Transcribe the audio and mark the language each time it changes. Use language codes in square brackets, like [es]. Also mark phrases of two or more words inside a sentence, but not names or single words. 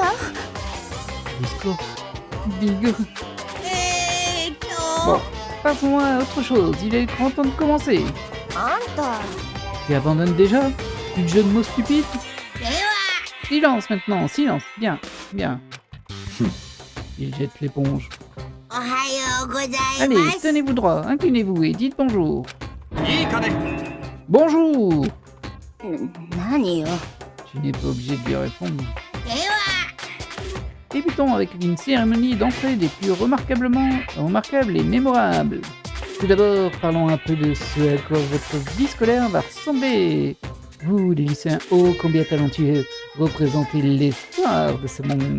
[fr] Discours Big. Bon, passons à autre chose. Il est grand temps de commencer. [ja] あんた [fr] Tu abandonnes déjà? Plus de jeu de mots stupides? Silence maintenant, silence. Bien, bien. Il jette l'éponge. [ja] おはようござい [fr] Allez, [ja] ます [fr] tenez-vous droit, inclinez-vous et dites bonjour. [ja] いいかね [fr] Bonjour! [ja] 何よ [fr] Tu n'es pas obligé de lui répondre. [ja] では [fr] Débutons avec une cérémonie d'entrée des plus remarquables et mémorables. Tout d'abord, parlons un peu de ce à quoi votre vie scolaire va ressembler. Vous, les lycéens ô combien talentueux, représentez l'espoir de ce monde.